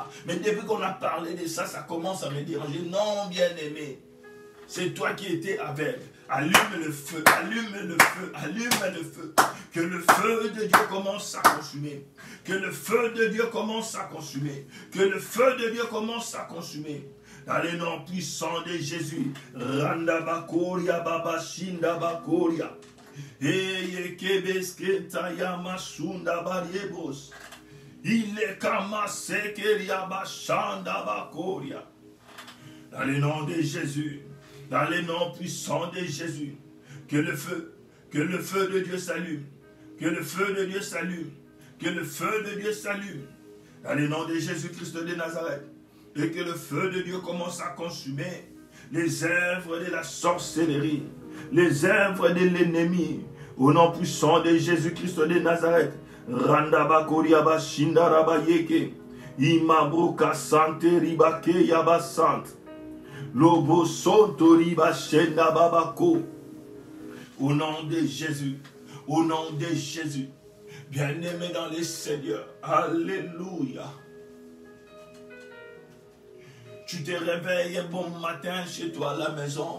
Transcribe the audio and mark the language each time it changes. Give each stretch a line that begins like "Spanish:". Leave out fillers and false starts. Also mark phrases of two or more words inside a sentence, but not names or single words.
French: Mais depuis qu'on a parlé de ça, ça commence à me déranger. Non, bien-aimé, c'est toi qui étais aveugle. Allume le feu, allume le feu, allume le feu. Que le feu de Dieu commence à consumer. Que le feu de Dieu commence à consumer. Que le feu de Dieu commence à consumer. Dans le nom puissant de Jésus. Randa bakoria baba shinda bakoria. Eye kebeske tayama sunda bariebos. Il est kama sekeria bashanda bakoria. Dans le nom de Jésus. Dans le nom puissant de Jésus. Que le feu de Dieu s'allume. Que le feu de Dieu s'allume. Que le feu de Dieu s'allume. Dans le nom de Jésus-Christ de Nazareth. Et que le feu de Dieu commence à consumer les œuvres de la sorcellerie, les œuvres de l'ennemi. Au nom puissant de Jésus-Christ de Nazareth. Randaba koriaba shindaraba yeke. Imabruka sante ribake yaba sante. Lobo sonto riba shenda babako. Au nom de Jésus. Au nom de Jésus. Bien-aimé dans les Seigneurs. Alléluia. Tu te réveilles un bon matin chez toi à la maison.